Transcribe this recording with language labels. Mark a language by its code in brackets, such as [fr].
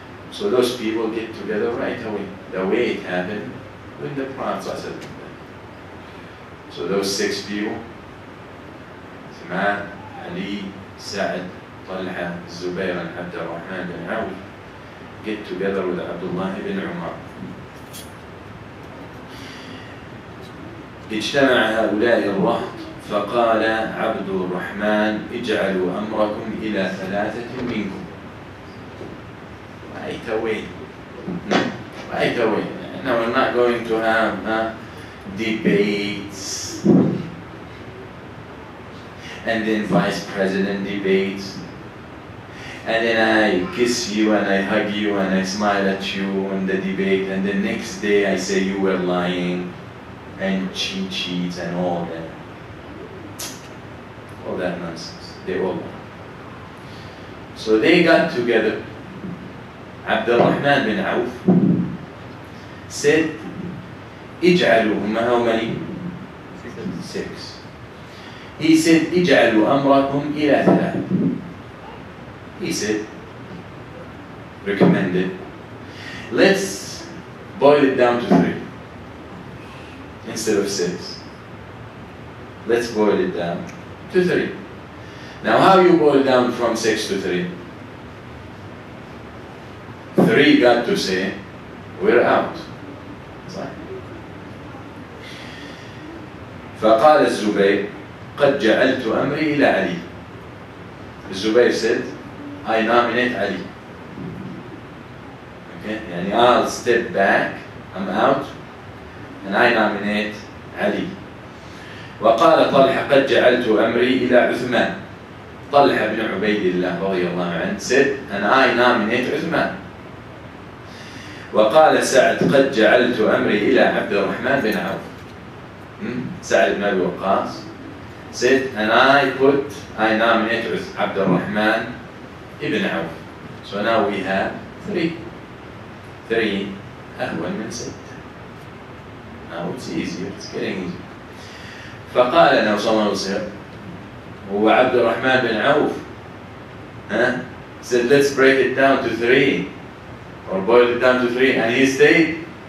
[en] So those people get together right away, the way it happened when the Prophet ﷺ. So those 6 people, Uthman, Ali, Sa'd, Talha, Zubayr and Abd al-Rahman bin Auf get together with Abdullah ibn Umar. [ar] اجتمع هؤلاء الرهط فقال عبد الرحمن اجعلوا أمركم إلى 3 منكم. [en] Right away. Right away. Now we're not going to have debates and then vice president debates and then I kiss you and I hug you and I smile at you in the debate and the next day I say you were lying and cheat sheets and all that nonsense. They all know. So they got together. Abd al-Rahman bin Auf said, اجعلوا, how many? 6. He said, [ar] اجعلوا أمركم إلى [en] 3. He said, recommended, let's boil it down to 3 instead of 6. Let's boil it down to 3. Now how you boil down from 6 to 3? 3 got to say, we're out. [ar] فقال الزبير قد جعلت أمري إلى علي. [en] الزبير said, I nominate Ali. Okay, يعني I'll step back, I'm out, and I nominate Ali. [ar] وقال طلحة قد جعلت أمري إلى عثمان. طلحة بن عبيد الله رضي الله عنه [en] said, and I nominate [ar] عثمان. وقال سعد قد جعلت أمري إلى عبد الرحمن بن عوف. [en] سعد بن أبي وقاص said, and I nominate عبد الرحمن ibn Auf. So now we have 3. 3 [ar] أهون من [en] 6. Now it's easier, it's getting easier. فقال now someone will say, هو عبد الرحمن بن عوف said let's break it down to 3 or boil it down to 3 and he stayed.